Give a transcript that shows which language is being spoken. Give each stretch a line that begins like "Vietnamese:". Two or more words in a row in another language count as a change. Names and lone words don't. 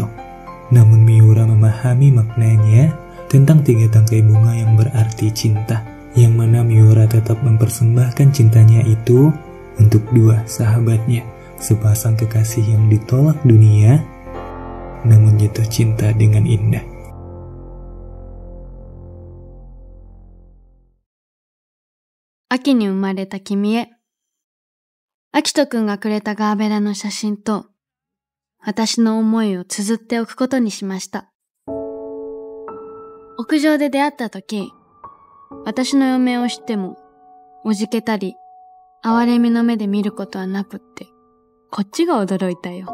Indonesian: Namun Miura memahami maknanya tentang 3 tangkai bunga yang berarti cinta, yang mana Miura tetap mempersembahkan cintanya itu untuk 2 sahabatnya, sepasang kekasih yang ditolak dunia, namun jatuh cinta dengan indah.
Japanese: Aki に生まれた君へ。アキトくんがくれたガーベラの写真と、 私の思いを綴っておくことにしました。屋上で出会った時、私の余命を知っても、おじけたり、哀れみの目で見ることはなくって、こっちが驚いたよ。